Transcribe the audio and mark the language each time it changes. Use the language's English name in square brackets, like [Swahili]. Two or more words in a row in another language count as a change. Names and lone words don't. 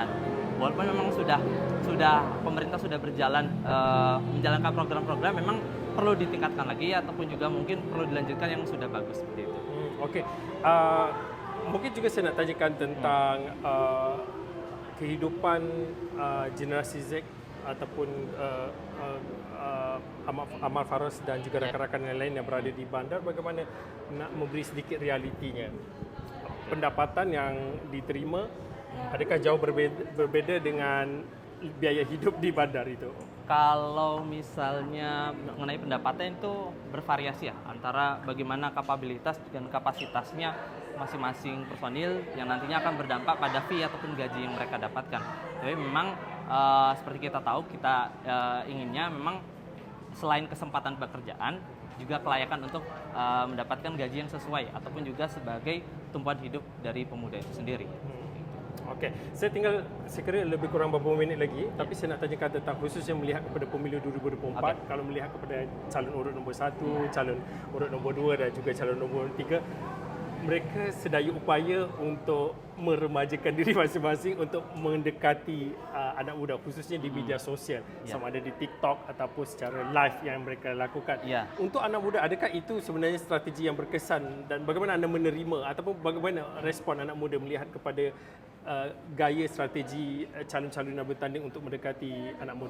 [Indonesian] Walaupun memang sudah pemerintah sudah berjalan menjalankan program-program, memang perlu ditingkatkan lagi ataupun juga mungkin perlu dilanjutkan yang sudah bagus seperti itu. [Malay] Okey. Mungkin juga saya nak tanyakan tentang kehidupan generasi Z ataupun Amar Faros dan juga rakan-rakan yang lain yang berada di bandar, bagaimana nak memberi sedikit realitinya. Pendapatan yang diterima adakah jauh berbeza dengan biaya hidup di bandar itu? [Indonesian] Kalau misalnya mengenai pendapatan itu bervariasi ya, antara bagaimana kapabilitas dan kapasitasnya masing-masing personil yang nantinya akan berdampak pada fee ataupun gaji yang mereka dapatkan. Tapi memang seperti kita tahu, kita inginnya memang selain kesempatan pekerjaan, juga kelayakan untuk mendapatkan gaji yang sesuai ataupun juga sebagai tumpuan hidup dari pemuda itu sendiri. [Malay] Okey, saya tinggal sekiranya lebih kurang beberapa minit lagi, tapi saya nak tanyakan tentang khususnya melihat kepada pemilu 2024, kalau melihat kepada calon urut nombor 1, calon urut nombor 2 dan juga calon nombor 3, mereka sedaya upaya untuk meremajakan diri masing-masing untuk mendekati anak muda, khususnya di media sosial, sama ada di TikTok ataupun secara live yang mereka lakukan. Untuk anak muda, adakah itu sebenarnya strategi yang berkesan dan bagaimana anda menerima ataupun bagaimana respon anak muda melihat kepada gaya strategi calon-calon yang bertanding untuk mendekati anak muda?